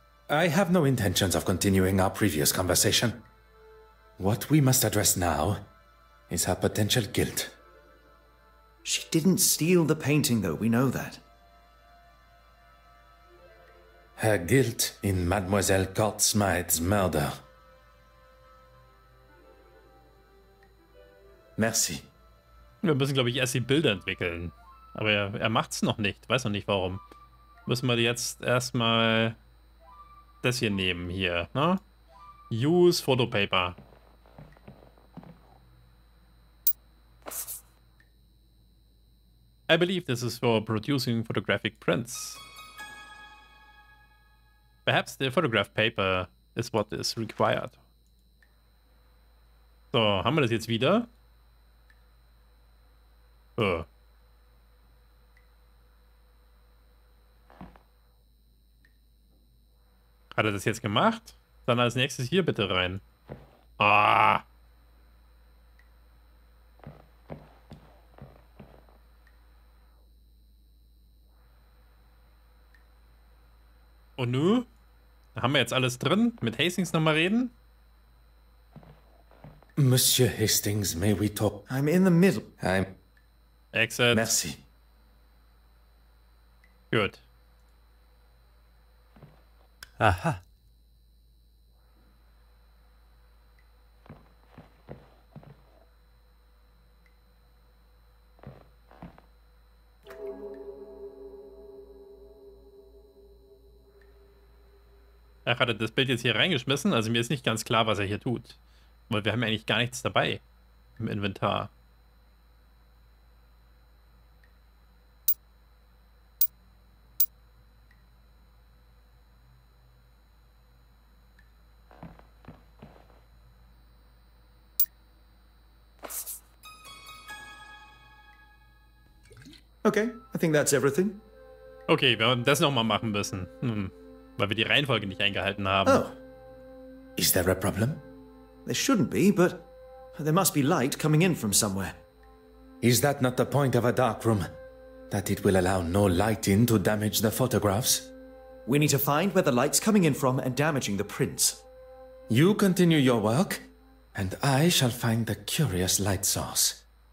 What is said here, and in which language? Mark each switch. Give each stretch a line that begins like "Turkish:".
English: I have no intentions of continuing our previous conversation. What we must address now is her potential guilt. She didn't steal the painting, though. We know that. Her guilt in Mademoiselle Smythe's murder.
French: Merci.
German: Wir müssen, glaube ich, erst die Bilder entwickeln. Aber er macht's noch nicht. Weiß noch nicht warum. Müssen wir jetzt erstmal das hier nehmen hier, ne?
English: Use Photo Paper. I believe this is for producing photographic prints. Perhaps the photograph paper is what is required.
German: So, haben wir das jetzt wieder? So. Hat er das jetzt gemacht? Dann als nächstes hier bitte rein. Ah. Und nu? Da haben wir jetzt alles drin. Mit Hastings nochmal reden.
English: Monsieur Hastings, may we talk? I'm in the middle. Exit.
French: Merci.
German: Gut. Aha. Er hatte das Bild jetzt hier reingeschmissen, also mir ist nicht ganz klar, was er hier tut. Weil wir haben ja eigentlich gar nichts dabei im Inventar.
English: Okay, I think that's everything.
German: Okay, wir werden das nochmal machen müssen. Weil wir die Reihenfolge nicht eingehalten haben.
English: Oh, Is there a problem? there shouldn't be, but there must be light coming in from somewhere. Is that not the point of a dark room? That it will allow no light in to damage the photographs? We need to find where the light's coming in from and damaging the prints. You continue your work, and I shall find the curious light source.